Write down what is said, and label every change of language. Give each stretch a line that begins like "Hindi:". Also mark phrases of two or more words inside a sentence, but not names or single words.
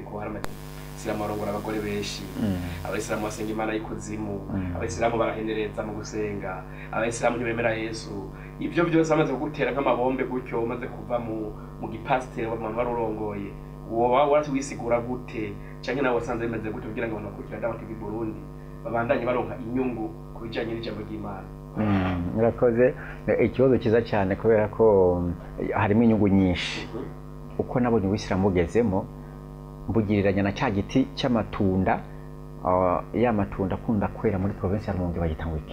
Rundi: Ko hari Abayisilamu barongora abagore benshi, Abayisilamu basenga Imana y'ikuzimu, Abayisilamu barahenereza mu gusenga, Abayisilamu ntibemera Yesu. Ibyo byose amaze gutera nk'amabombe gutyo, umaze kuva mu gipasiteri w'abantu barurongoye, woba warawisigura gute cyangwa nawe wasanze bimeze gute kugira ngo abantu bakurikira Dawa TV Burundi babandanye baronka inyungu ku bijyanye n'ijambo ry'Imana? Murakoze, ikibazo cyiza cyane kubera ko harimo inyungu nyinshi. Uko nabonye Uwisilamu ugezemo, mbugiriranya na cya giti cy'amatunda, ya matunda akunda kwera muri province ya Rumonge bagitanga iki?